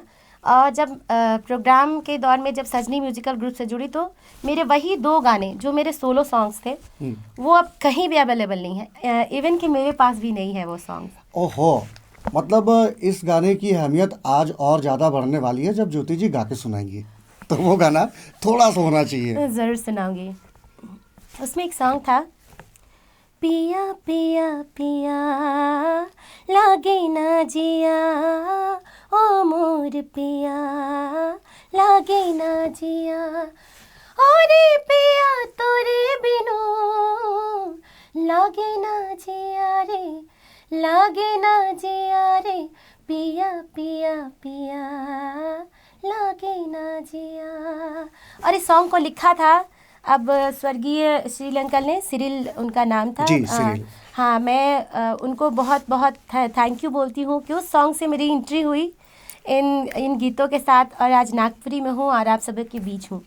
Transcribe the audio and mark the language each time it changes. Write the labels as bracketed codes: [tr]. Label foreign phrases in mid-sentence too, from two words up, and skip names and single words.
[hi] और जब प्रोग्राम के दौर में जब सजनी म्यूजिकल ग्रुप से जुड़ी तो मेरे वही 2 गाने जो मेरे [en] solo songs [hi] थे वो अब कहीं भी अवेलेबल नहीं है, इवन कि मेरे पास भी नहीं है वो सॉन्ग। ओहो, मतलब इस गाने की अहमियत आज और ज़्यादा बढ़ने वाली है जब ज्योति जी गा के सुनाएंगी। तो वो गाना थोड़ा सा होना चाहिए। ज़रूर सुनाऊंगी। उसमें एक सॉन्ग था, पिया पिया पिया लागे ना जिया, ओ मोर पिया लागे ना जिया, ओरे पिया तोरे बिनु लागे ना जिया रे, लागे ना जिया रे, पिया पिया पिया लागे ना जिया। और इस सॉन्ग को लिखा था अब स्वर्गीय श्रील अंकल ने, सिरिल उनका नाम था। जी, सिरिल। हाँ, मैं उनको बहुत बहुत [en] thank you [hi] बोलती हूँ कि उस सॉन्ग से मेरी एंट्री हुई इन गीतों के साथ, और आज नागपुरी में हूँ और आप सब के बीच हूँ।